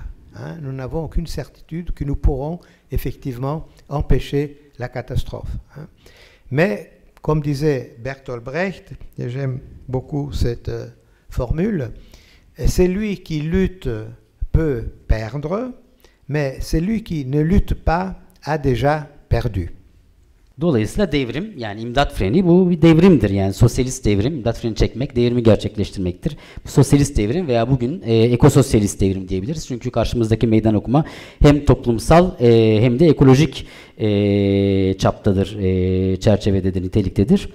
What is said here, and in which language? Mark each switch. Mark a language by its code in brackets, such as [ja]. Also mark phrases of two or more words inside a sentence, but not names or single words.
[fr] Hein, nous n'avons aucune certitude que nous pourrons effectivement empêcher la catastrophe. Hein. Mais, comme disait Bertolt Brecht, et j'aime beaucoup cette formule, celui qui lutte peut perdre, mais celui qui ne lutte pas a déjà perdu. [tr] Dolayısıyla devrim, yani imdat freni bu bir devrimdir. Yani sosyalist devrim, imdat freni çekmek, devrimi gerçekleştirmektir. Bu sosyalist devrim veya bugün ekososyalist devrim diyebiliriz. Çünkü karşımızdaki meydan okuma hem toplumsal hem de ekolojik çaptadır, çerçevededir, niteliktedir.